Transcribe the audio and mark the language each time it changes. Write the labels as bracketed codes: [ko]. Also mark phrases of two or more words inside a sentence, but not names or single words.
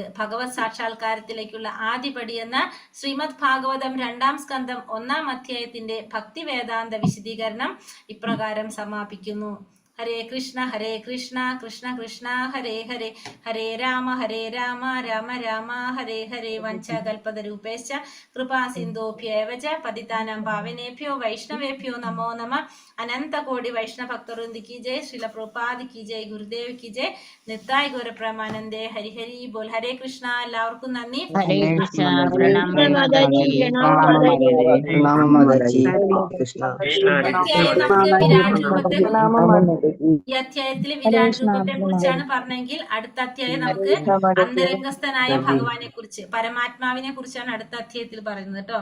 [ml] ഭഗവത് സാക്ഷാത്കാരത്തിലേക്കുള്ള ആദ്യപടി എന്ന ശ്രീമദ് ഭാഗവതം 2-ാം സ്കന്ധം 1-ാം അധ്യായത്തിന്റെ ഭക്തി വേദാന്ത വിശദീകരണം ഇപ്രകാരം സമാപിക്കുന്നു. [sa] ഹരേ കൃഷ്ണ കൃഷ്ണ കൃഷ്ണ ഹരേ ഹരേ, ഹരേ രാമ രാമ രാമ ഹരേ ഹരേ. വഞ്ചകൽപതരൂപേശ്ച കൃപാ സിന്ധോഭ്യേവ ച പതിതാനാം പാവനേഭ്യോ വൈഷ്ണവേഭ്യോ നമോ നമഃ. [hi] अनंतकोटि वैष्णव भक्तवृंद की जय. श्रील प्रभुपाद की जय. गुरुदेव की जय. [bn] নিতাই গৌর প্রেমানন্দে. হরি হরি বোল. [sa] ഹരേ കൃഷ്ണ. [ml] എല്ലാവർക്കും നന്ദി. [sa] ഹരേ കൃഷ്ണ. [ml] പ്രണാമം മാതാജി, മാതാജി. പ്രണാമം മാതാജി. കൃഷ്ണ. അധ്യായം നമുക്ക് വിരാട് രൂപത്തെ ഈ അധ്യായത്തില് വിരാട് രൂപത്തെ കുറിച്ചാണ് പറഞ്ഞെങ്കിൽ അടുത്ത അധ്യായം നമുക്ക് അന്തരംഗസ്ഥനായ ഭഗവാനെ കുറിച്ച്, പരമാത്മാവിനെ കുറിച്ചാണ് അടുത്ത അധ്യായത്തിൽ പറയുന്നത് കേട്ടോ.